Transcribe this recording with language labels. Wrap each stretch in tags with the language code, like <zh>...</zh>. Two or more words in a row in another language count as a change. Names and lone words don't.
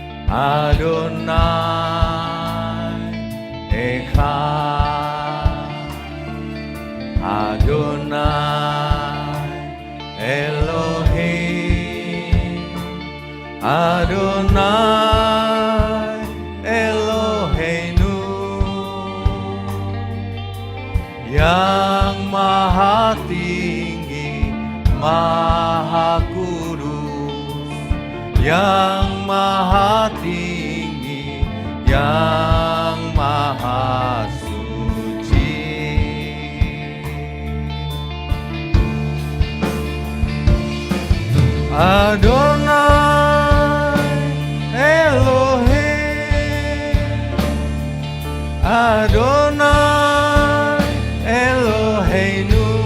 <he>אדוני אחד, אדוני אלוהים, אדוני אלוהינו,</he> <id>yang maha tinggi, maha kudus, yang maha tinggi, yang maha suci.</id> <he>אדוני אלוהים, אדוני אלוהינו,</he>